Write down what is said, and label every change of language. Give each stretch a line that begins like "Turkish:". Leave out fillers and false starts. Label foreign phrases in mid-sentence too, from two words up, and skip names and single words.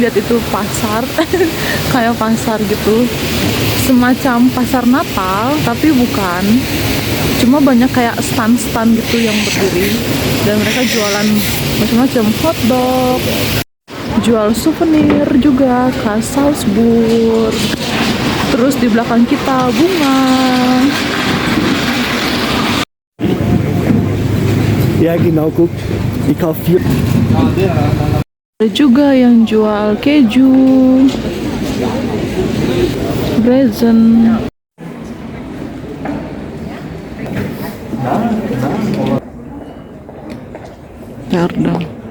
Indonesian: Lihat itu pasar, kayak pasar gitu, semacam pasar Natal tapi bukan. Cuma banyak kayak stand-stand gitu yang berdiri, dan mereka jualan macam-macam, hotdog, jual souvenir juga khas Salzburg. Terus di belakang kita bunga.
German: Ja, genau, guck. Ich kaufe 4.
Indonesian: Ada juga yang jual keju, raisin. Pardon.